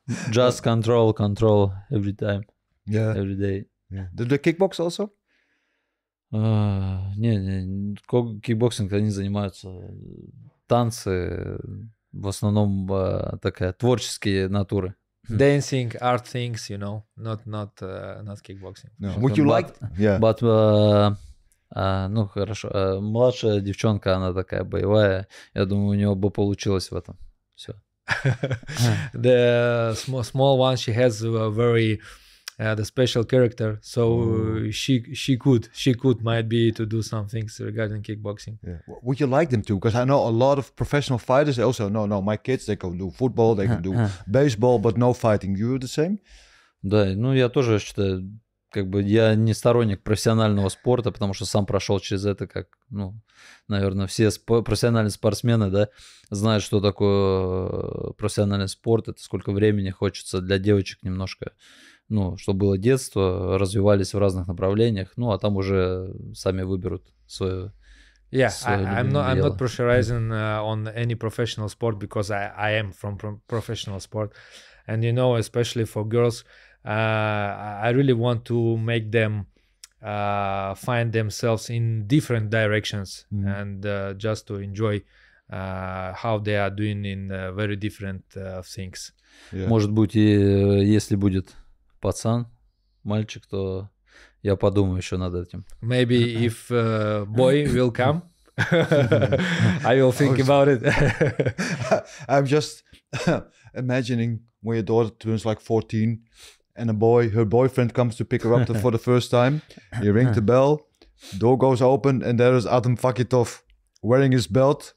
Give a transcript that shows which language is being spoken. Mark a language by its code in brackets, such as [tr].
[en] Just control every time. Yeah. Every day. Yeah. Do they kickbox also? [ru] Не, кикбоксинг они занимаются. Танцы, в основном такая творческие натуры. [en] Dancing, art things, you know, not kickboxing. No. Would you like? Yeah. [ru] But, ну хорошо. Младшая девчонка, она такая боевая. Я думаю, у нее бы получилось в этом. Все. [en] The small one, she has a very the special character, so she could might be to do some things regarding kickboxing. Yeah. Would you like them to? Because I know a lot of professional fighters. They also no, my kids, they can do football, they can do baseball, but no fighting. You the same? [ru] Да, ну я тоже считаю, как бы я не сторонник профессионального спорта, потому что сам прошел через это, как, ну, наверное, все профессиональные спортсмены, да, знают, что такое профессиональный спорт, это сколько времени хочется для девочек немножко. Ну, чтобы было детство, развивались в разных направлениях, ну, а там уже сами выберут свое. [en] Yeah, I'm not pressurizing on any professional sport because I am from professional sport, and you know, especially for girls, I really want to make them find themselves in different directions and just to enjoy how they are doing in very different things. Yeah. [ru] Может быть, и если будет пацан, мальчик, то я подумаю еще над этим. [en] Maybe if boy will come, I will think about it. I'm just imagining when your daughter turns like 14 and her boyfriend comes to pick her up for the first time. You ring the bell, door goes open, and there is Artem Vakhitov wearing his belt.